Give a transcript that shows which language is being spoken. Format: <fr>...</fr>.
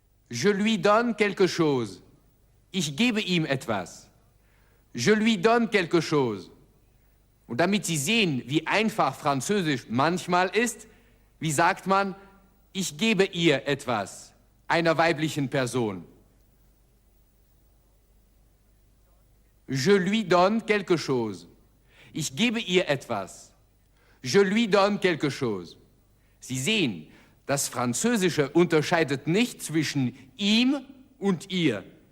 <fr>Je lui donne quelque chose.</fr> <de>Ich gebe ihm etwas.</de> <fr>Je lui donne quelque chose.</fr> <de>Und damit Sie sehen, wie einfach Französisch manchmal ist, wie sagt man, ich gebe ihr etwas, einer weiblichen Person.</de> <fr>Je lui donne quelque chose.</fr> <de>Ich gebe ihr etwas.</de> <fr>Je lui donne quelque chose.</fr> <de>Sie sehen, das Französische unterscheidet nicht zwischen ihm und ihr.</de>